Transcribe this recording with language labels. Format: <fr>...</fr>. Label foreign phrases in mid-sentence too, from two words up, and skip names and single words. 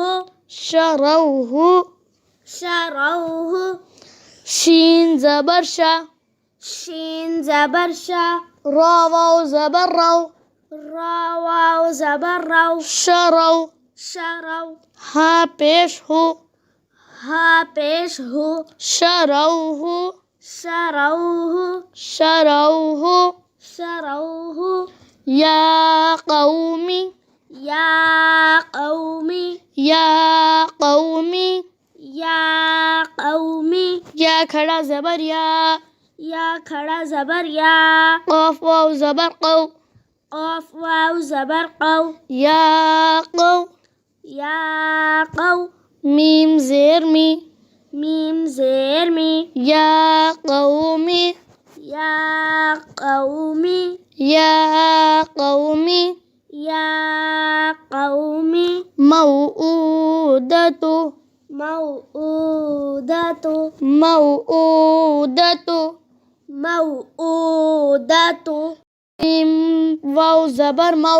<ar>شروه شروه</ar> <ur>شين زبر شا شين زبر شا را واو زبر رو را واو زبر رو</ur> <ar>شرو شرو</ar> <ur>ها پیش هو ها پیش ہو</ur> <ar>شروه شروه شروه شروه يا قومي يا قومي يا قومي يا قومي</ar> <ur>يا کھڑا زبر یا یا کھڑا زبر یا قاف واو زبر قو قاف واو زبر قو</ur> <ar>يا قو یا قو</ar> <ur>ميم زير مي میم زیر می</ur> <ar>يا قومي یا قومی يا قومي یا قومی موؤودة موعودۃ موؤودة موعودۃ</ar> <ur>ميم واو زبر مو</ur>